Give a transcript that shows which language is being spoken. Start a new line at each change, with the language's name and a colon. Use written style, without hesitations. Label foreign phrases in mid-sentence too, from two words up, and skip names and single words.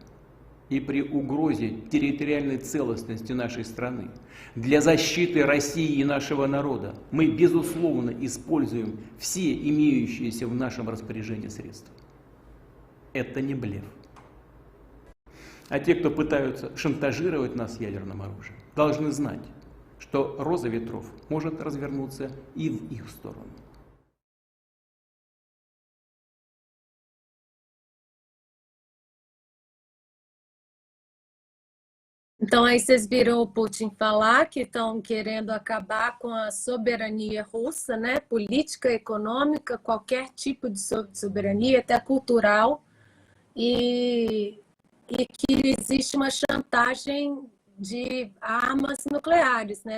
Russian: И при угрозе территориальной целостности нашей страны для защиты России и нашего народа мы, безусловно, используем все имеющиеся в нашем распоряжении средства. Это не блеф. А те, кто пытаются шантажировать нас ядерным оружием, должны знать, что роза ветров может развернуться и в их сторону.
Portuguese: Então, aí vocês viram o Putin falar que estão querendo acabar com a soberania russa, né? Política, econômica, qualquer tipo de soberania, até cultural, e que existe uma chantagem de armas nucleares, né?